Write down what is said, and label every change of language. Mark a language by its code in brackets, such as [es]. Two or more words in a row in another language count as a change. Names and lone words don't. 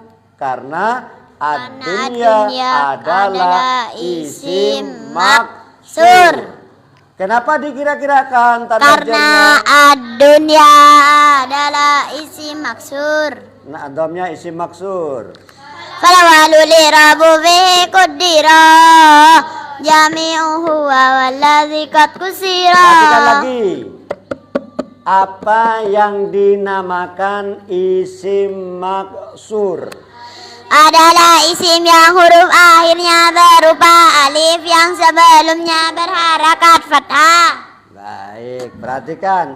[id] Karena ad-dunya adalah isim maksur. Kenapa dikira-kirakan tanda jernya? Karena ad-dunya adalah isim maksur. Nah, domnya isim maksur. [ar] فالأول الإعراب فيه قدر جميعه وهو الذي قد قصرا. [id] Perhatikan lagi. Apa yang dinamakan isim maksur? Adalah isim yang huruf akhirnya berupa alif yang sebelumnya berharakat fathah. Baik, perhatikan.